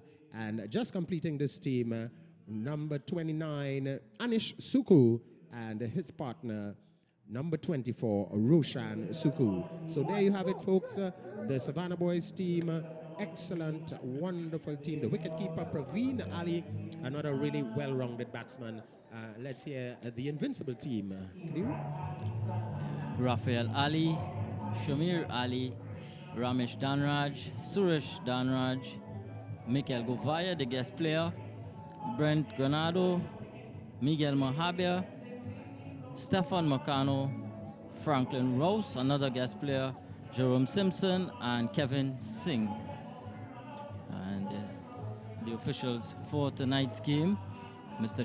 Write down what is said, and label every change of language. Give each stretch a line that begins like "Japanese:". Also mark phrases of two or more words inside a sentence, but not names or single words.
English: And just completing this team, number 29, Anish Suku, and his partner, number 24, Roshan Suku. So there you have it, folks. The Savannah Boys team, excellent, wonderful team. The wicketkeeper, Praveen Ali, another really well-rounded batsman. Let's hear the Invincible team. Rafael Ali, Shamir Ali, Ramesh Danraj, Suresh Danraj, Mikael Govaya, the guest player, Brent Granado, Miguel Mohabia, Stefan Macano, Franklin Rose, another guest player, Jerome Simpson, and Kevin Singh. And the officials for tonight's game, Mr.